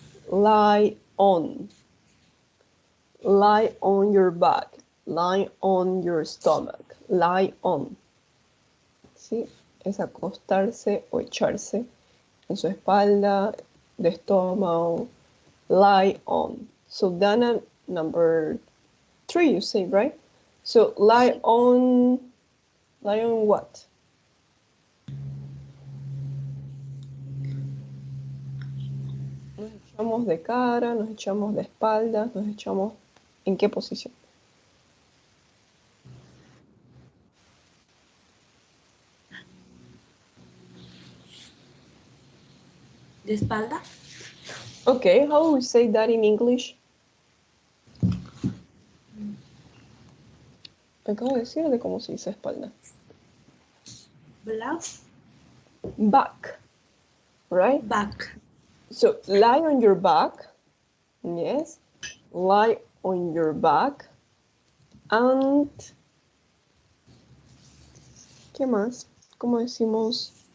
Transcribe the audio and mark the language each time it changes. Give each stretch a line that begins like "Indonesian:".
English: Lie on. Lie on your back. Lie on your stomach. Lie on. ¿Sí?
Spanish: Es acostarse o echarse en su espalda, de estómago.
English: Lie on. So Dana, number 3, you say, right? So lie on what?
Spanish: Nos echamos de cara, nos echamos de espaldas, nos echamos... ¿En qué posición? De espalda.
English: Okay, how we say that in English?
Spanish: Acabo de decir de cómo se dice espalda.
English: Back, right? Back. So lie on your back, yes, lie on your back, and
Spanish: ¿qué más? ¿Cómo decimos?